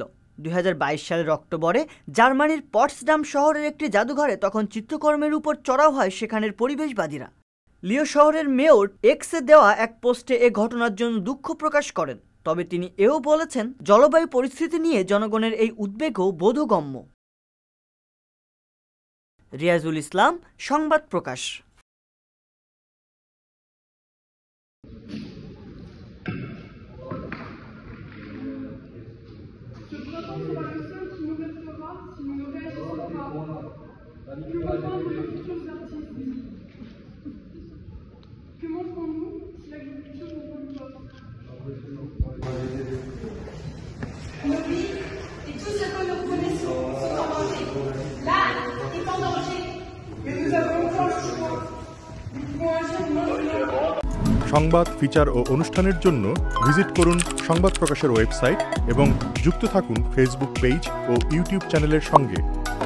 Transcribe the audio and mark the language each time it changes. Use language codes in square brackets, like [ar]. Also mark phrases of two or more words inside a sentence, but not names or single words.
[bn] 2022 সালের অক্টোবরে জার্মানির পটসডাম শহরের একটি জাদুঘরে তখন চিত্রকর্মের উপর চড়াও হয় সেখানের পরিবেশবাদীরা। লিও শহরের মেয়র এক্সে দেওয়া এক পোস্টে এ ঘটনার জন্য দুঃখ প্রকাশ করেন। তবে তিনি এও বলেছেন, জলবায়ু পরিস্থিতি নিয়ে জনগণের এই উদ্বেগও বোধগম্য। রিয়াজুল ইসলাম, সংবাদ প্রকাশ। [fr] Ce printemps sera le seul qui nous restera si nous ne réagissons pas. Nous parlons de nos futurs artistes. Que montrons-nous si l'agriculture ne pollue pas? Nos vies et tout ce que nous connaissons sont en danger. L'art est en danger. Mais nous avons encore le choix. Nous pouvons agir maintenant. [bn] সংবাদ, ফিচার ও অনুষ্ঠানের জন্য ভিজিট করুন সংবাদ প্রকাশের ওয়েবসাইট এবং যুক্ত থাকুন ফেসবুক পেজ ও ইউটিউব চ্যানেলের সঙ্গে।